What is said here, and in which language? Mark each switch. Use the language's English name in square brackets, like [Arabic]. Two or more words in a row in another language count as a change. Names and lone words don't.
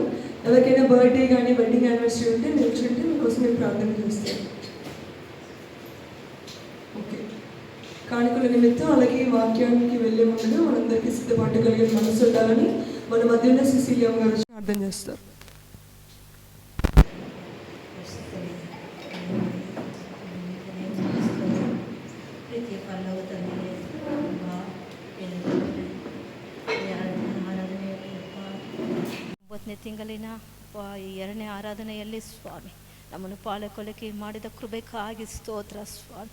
[Telugu] ఎవరికైనా బర్త్డే కానీ [English] wedding anniversary [Telugu] ఉంటే నిల్చుంటే మీకోసం మేము ప్రార్థన చేస్తాం. ఓకే, కానుకల నిమిత్తం అలాగే వాక్యానికి వెళ్ళే ముందు మనందరికీ సిద్ధపాటు కలిగిన మనసు ఉండాలని మన మధ్య ఉన్న సిసిలియా గారు ప్రార్థన చేస్తారు. [Kannada] ಪ್ರೀತಿಯ ಪರಲೋಕ ತಂದೆಯೇ, ಅಪ್ಪ, ಒಂಬತ್ತನೇ ತಿಂಗಳಿನ ಈ 2ನೇ ಆರಾಧನೆಯಲ್ಲಿ ಸ್ವಾಮಿ ನಮ್ಮನ್ನು ಪಾಲಕೊಲಿಕೆ ಮಾಡಿದ ಕೃಪೆಗಾಗಿ ಸ್ತೋತ್ರ ಸ್ವಾಮಿ.